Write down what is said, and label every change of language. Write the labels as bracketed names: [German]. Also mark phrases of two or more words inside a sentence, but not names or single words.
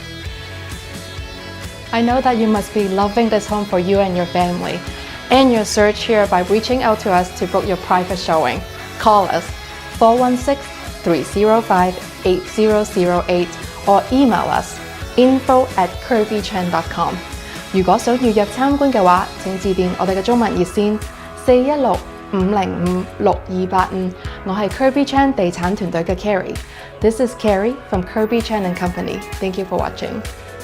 [English] I know that you must be loving this home for you and your family. End your search here by reaching out to us to book your private showing. Call us 416-305-8008 or email us info@kirbychan.com。 [Cantonese] 如果想預約參觀嘅話，請致電我哋嘅中文熱線416-505-6285。我係 Kirby Chan 地產團隊嘅 Carrie。 [English] This is Carrie from Kirby Chan and Company. Thank you for watching.